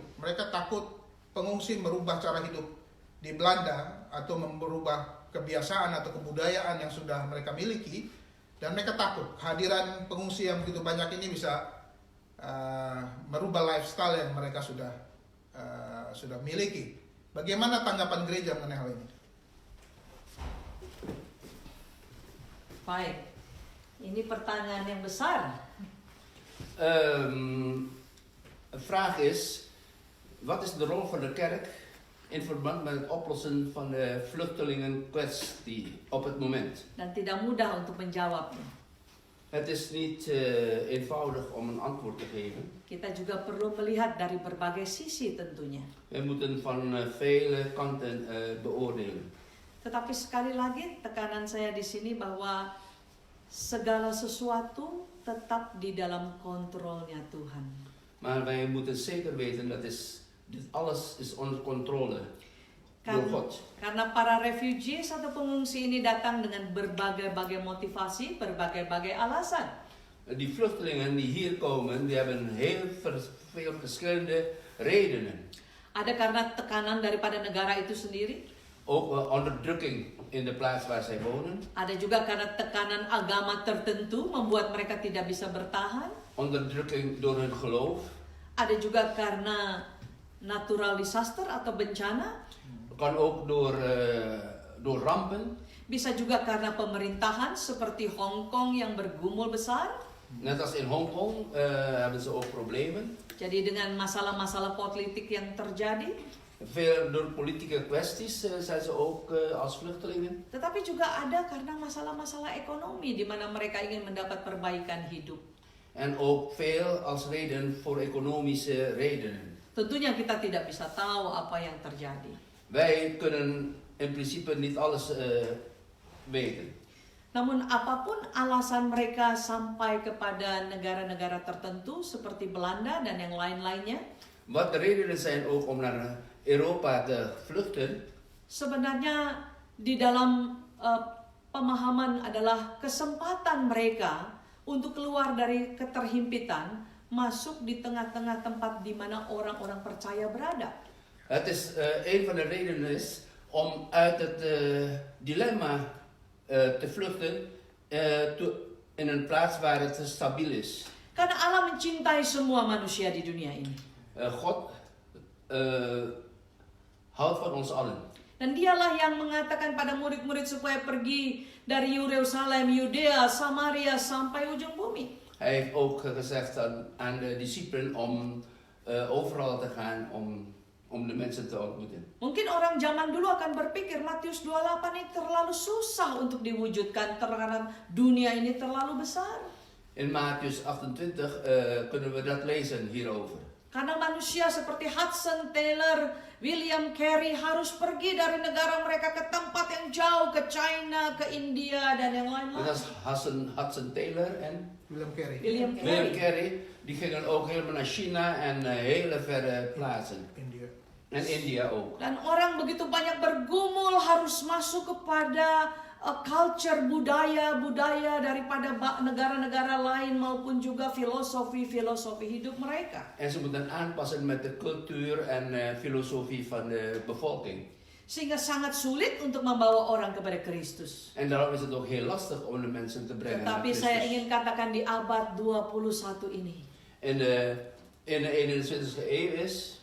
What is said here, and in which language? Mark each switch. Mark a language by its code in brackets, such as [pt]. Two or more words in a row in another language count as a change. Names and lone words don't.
[id] Mereka takut pengungsi merubah cara hidup di Belanda atau merubah kebiasaan atau kebudayaan yang sudah mereka miliki, dan mereka takut kehadiran pengungsi yang begitu banyak ini bisa merubah lifestyle yang mereka sudah miliki. Bagaimana tanggapan gereja mengenai hal ini? Baik, ini pertanyaan yang besar. [nl] Vraag is, wat is de rol van de kerk in verband met het oplossen van de vluchtelingenkwestie op het moment? [id] Dan tidak mudah untuk menjawabnya. [nl] Het is niet eenvoudig om een antwoord te geven. [id] Kita juga perlu melihat dari berbagai sisi tentunya. [nl] We moeten van vele kanten beoordelen. [id] Tetapi sekali lagi tekanan saya di sini bahwa segala sesuatu tetap di dalam kontrolnya Tuhan. [nl] Maar wij moeten zeker weten dat dit alles is onder controle door God. [id] Karena para refugees atau pengungsi ini datang dengan berbagai-bagai motivasi, berbagai-bagai alasan. [nl] Die vluchtelingen die hier komen, die hebben heel veel verschillende redenen. [id] Ada karena tekanan daripada negara itu sendiri. [nl] Ook onderdrukking in de plaats waar zij wonen. [id] Ada juga karena tekanan agama tertentu membuat mereka tidak bisa bertahan. [nl] Onderdrukking door hun geloof. [id] Ada juga karena [en] natural disaster [id] atau bencana. [nl] Kan ook door rampen. [id] Bisa juga karena pemerintahan seperti Hong Kong yang bergumul besar. [nl] Net als in Hongkong hebben ze ook problemen. [id] Jadi dengan masalah-masalah politik yang terjadi. [nl] Veel door politieke kwesties zijn ze ook als vluchtelingen. [id] Tetapi juga ada karena masalah-masalah ekonomi di mana mereka ingin mendapat perbaikan hidup. [nl] En ook veel als reden voor economische redenen. [id] Tentunya kita tidak bisa tahu apa yang terjadi. [nl] Wij kunnen in principe niet alles weten. [id] Namun apapun alasan mereka sampai kepada negara-negara tertentu seperti Belanda dan yang lain-lainnya, [nl] Wat de redenen zijn ook om naar Europa te vluchten, [id] sebenarnya di dalam pemahaman adalah kesempatan mereka untuk keluar dari keterhimpitan, masuk di tengah-tengah tempat di mana orang-orang percaya berada. [nl] het is een van de redenen is om uit het dilemma te vluchten in een plaats waar het stabiel is. [id] Karena Allah mencintai semua manusia di dunia ini. [nl] God houdt van ons allen. [id] Dan dialah yang mengatakan pada murid-murid supaya pergi dari Yerusalem, Yudea, Samaria sampai ujung bumi. [nl] Hij heeft ook gezegd aan de discipelen om overal te gaan om de mensen te ontmoeten. [id] Mungkin orang zaman dulu akan berpikir Matius 28 ini terlalu susah untuk diwujudkan karena dunia ini terlalu besar. [nl] In Mattheüs 28 kunnen we dat lezen hierover. [id] Karena manusia seperti Hudson Taylor, William Carey harus pergi dari negara mereka ke tempat yang jauh, ke China, ke India dan yang [nl] Dat [id] lain-lain. [nl] is Hudson Taylor en William Carey. William William Carey. Carey. Die gingen ook helemaal naar China en hele verre plaatsen. India. En India ook. [id] Dan orang begitu banyak bergumul harus masuk kepada culture, budaya daripada negara-negara lain maupun juga filosofi hidup mereka. [nl] En ze moeten aanpassen met de cultuur en filosofie van de bevolking. [id] Sehingga sangat sulit untuk membawa orang kepada Kristus. [nl] En daarom is het ook heel lastig om de mensen te brengen naar [id] Tetapi saya [nl] Christus. [id] ingin katakan di abad 21 ini. [nl] In de 21e eeuw is,